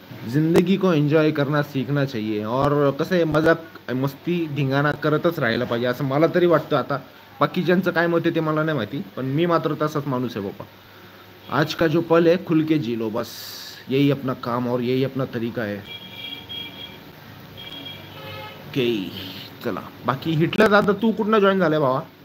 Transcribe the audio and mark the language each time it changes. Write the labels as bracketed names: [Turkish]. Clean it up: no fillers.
[Hindi] जिंदगी को एन्जॉय करना सीखना चाहिए. [Marathi] और कसं आहे, मजाक मस्ती धिंगाणा करतच राहायला पाहिजे असं मला तरी वाटतं. आता बाकीच्यांचं काय मत आहे ते मला नाही माहिती, पण मी मात्र तसाच माणूस आहे बाबा. [Hindi] आज का जो पल है खुल के जी लो, बस यही अपना काम और यही अपना तरीका है. [Marathi] ओके चला. बाकी हिटलर दादा तू कुठनं जॉईन झालाय भावा?